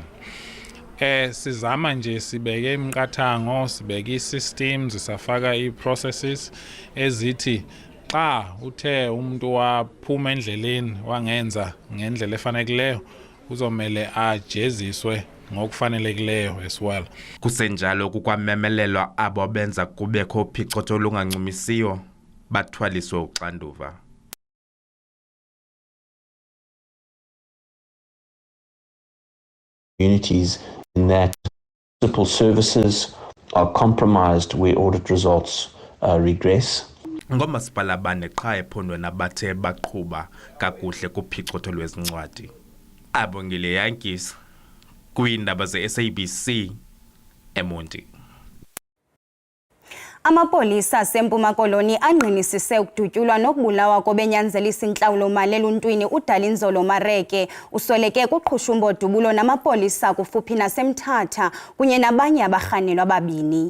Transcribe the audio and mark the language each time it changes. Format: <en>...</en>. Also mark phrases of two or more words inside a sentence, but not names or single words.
<xh>Sizama nje sibeke imiqathango sibeke i-systems safaka i-processes ezithi xa uthe umuntu waphuma endleleni wangenza ngendlela efanelekileyo uzomele ajeziswe ngokufanelekileyo</xh> <en>as well.</en> <xh>Kusenjalo kukwamemelelwa abo benza kubekho uphicotho olungancumisiyo bathwaliswe uxanduva.</xh> <en>Communities in that municipal services are compromised where audit results regress.</en> <xh>Ngomasipala bane qha ephondweni abathe baqhuba kakuhle kuphicotho lwezincwadi. Abongile Yankis kwindaba ze-SABC eMonti. Amapolisa aseMpuma Koloni angqinisise ukudutyulwa nokubulawa kobenyanzelisa intlawulo-mali eluntwini uDalinzolo Mareke usweleke kuqhushumbo dubulo namapolisa kufuphi naseMthatha kunye nabanye abarhanelwa ababini.</xh>